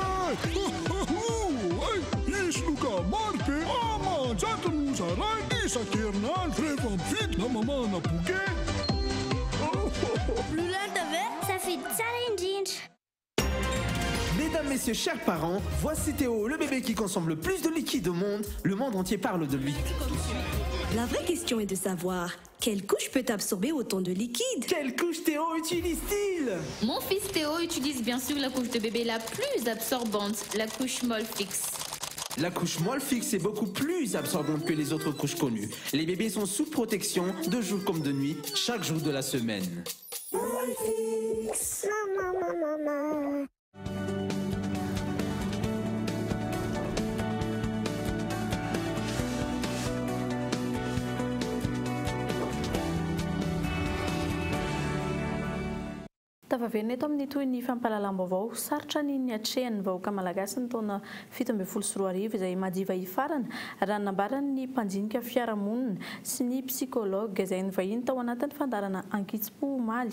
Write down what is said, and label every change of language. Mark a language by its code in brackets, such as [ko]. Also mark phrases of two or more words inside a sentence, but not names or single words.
[mg] Isy loka maro be amanjato no zaray isan-kerinandro rehefa mividy na mamana bouquet. Blue Land ve safidy tsara indrindra. [fr] Mesdames, messieurs, chers parents, voici Théo, le bébé qui consomme le plus de liquide au monde. Le monde entier parle de lui. La vraie question est de savoir quelle couche peut absorber autant de liquide. Quelle couche Théo utilise-t-il? Mon fils Théo utilise bien sûr la couche de bébé la plus absorbante, la couche molle fixe. La couche molle fixe est beaucoup plus absorbante que les autres couches connues. Les bébés sont sous protection de jour comme de nuit, chaque jour de la semaine. Molle fixe. Maman. [mg] Tavaverina eto amin'ny toy ny fampahalalam-baovao sarotra ny atrehan'ny vahoaka malagasy ny taona 17 izay madiva hifarana raha nambaran'ny mpanjinika fiarahamonina sy ny psikologa izay nivahiny tao anatin'ny fandarana Ankitsimpo omaly.